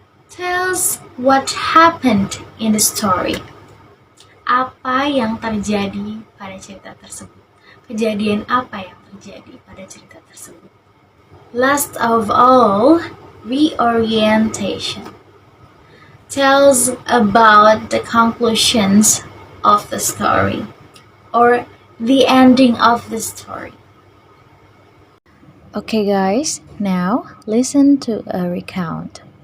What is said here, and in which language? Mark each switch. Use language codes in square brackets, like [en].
[en] Tells what happened in the story. [id] Apa yang terjadi pada cerita tersebut. Kejadian apa yang terjadi pada cerita tersebut. [en] Last of all, reorientation tells about the conclusions of the story or the ending of the story. Okay guys, now listen to a recount.